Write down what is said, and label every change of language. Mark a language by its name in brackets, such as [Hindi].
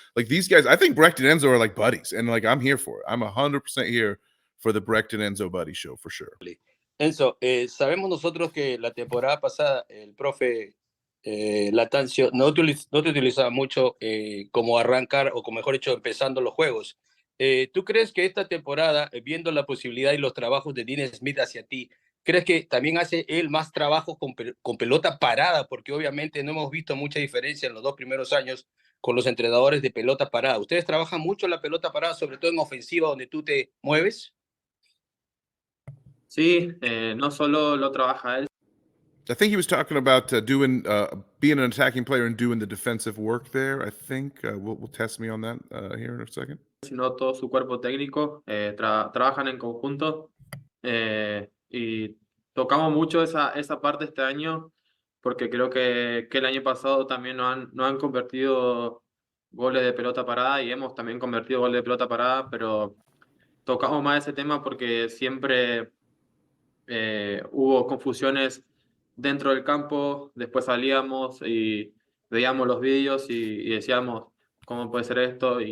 [English] Like these guys, I think Brecht and Enzo are like buddies, and like I'm here for it. I'm 100% here for the Brecht and Enzo buddy show for sure. [Spanish] Enzo, sabemos nosotros que la temporada pasada el profe Latancio no te utilizaba mucho como arrancar, o como mejor dicho, empezando los juegos. ¿Tú crees que esta temporada, viendo la posibilidad y los trabajos de Dean Smith hacia ti, crees que también hace él más trabajo con pelota parada? Porque obviamente no hemos visto mucha diferencia en los 2 primeros años con los entrenadores de pelota parada. ¿Ustedes trabajan mucho la pelota parada, sobre todo en ofensiva, donde tú te mueves? Sí, no solo lo trabaja él, [English] I think he was talking about doing being an attacking player and doing the defensive work there. I think we'll test me on that here in a second. [Spanish] Sino todo su cuerpo técnico, trabajan en conjunto y tocamos mucho esa parte este año porque creo que el año pasado también no han convertido goles de pelota parada y hemos también convertido goles de pelota parada, pero tocamos más ese tema porque siempre hubo confusiones dentro del campo, después salíamos y veíamos los vídeos y decíamos, ¿cómo puede ser esto?